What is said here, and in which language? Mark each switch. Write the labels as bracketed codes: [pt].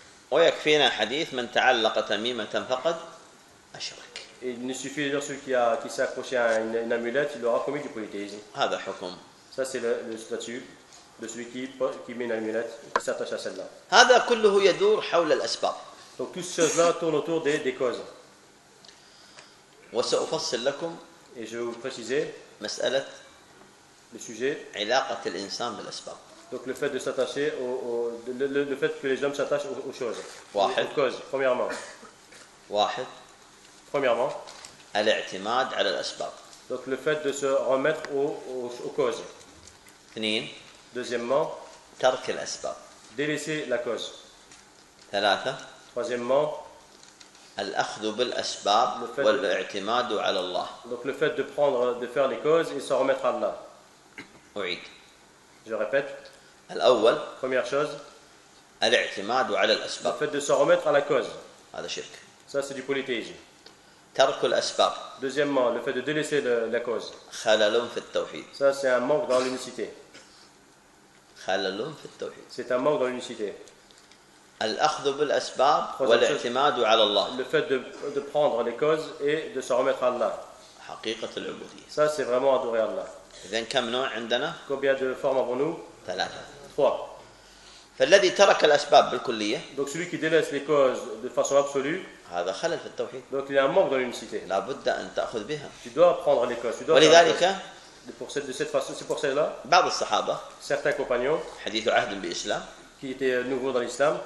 [ar] ويكفينا حديث من تعلق تميمة فقد أشرك. [fr] Il ne suffit de celui qui s'accroche à une amulette, il aura commis du polythéisme. [ar] هذا حكم. [fr] Ça c'est le statut de celui qui met une amulette, qui s'attache à celle-là. [ar] هذا كله يدور حول الأسباب. [fr] Donc toutes ces choses-là tournent autour des causes. [ar] وسأفصل لكم. [fr] Et je vais vous préciser. [ar] مسألة. [fr] Le sujet. [ar] علاقة الإنسان بالأسباب. [fr] Donc le fait de s'attacher le fait que les hommes s'attachent aux choses, [ar] واحد. [fr] Aux causes, premièrement. [ar] واحد. [fr] Premièrement. [ar] الاعتماد على الأسباب. [fr] Donc le fait de se remettre aux causes. [ar] اثنين. [fr] Deuxièmement. [ar] ترك الأسباب. [fr] Délaisser la cause. [ar] ثلاثة. [fr] Troisièmement. [ar] الأخذ بالأسباب والاعتماد على الله. [fr] Donc le fait de faire les causes et se remettre à Allah. [ar] أعيد. [fr] Je répète. [ar] الأول. [fr] Première chose. [ar] الاعتماد على الأسباب. [fr] Le fait de se remettre à la cause. [ar] هذا شرك. [fr] Ça c'est du polythéisme. [ar] ترك الأسباب. [fr] Deuxièmement, le fait de délaisser la cause. [ar] خلل في التوحيد. [fr] Ça c'est un manque dans l'unicité. [ar] خلل في التوحيد. [fr] C'est un manque dans l'unicité. [ar] الأخذ بالأسباب والاعتماد على الله. [fr] Le fait de prendre les causes et de se remettre à Allah. [ar] حقيقة العبودية. [fr] Ça c'est vraiment adorer Allah. [ar] إذن كم نوع عندنا؟ [fr] Combien de formes avons-nous? [ar] ثلاثة. [fr] Trois. [ar] فالذي ترك الأسباب بالكلية. [fr] Donc celui qui délaisse les causes de façon absolue. [ar] هذا خلل في التوحيد. [fr] Donc il y a un manque dans l'unicité. [ar] لا بد أن تأخذ بها. [fr] Tu dois prendre les causes. [ar] ولذلك. [fr] Pour cette de cette façon, c'est pour cela. [ar] بعض الصحابة. [fr] Certains compagnons. [ar] حديث عهد بإسلام. [fr] Qui était nouveau dans l'islam.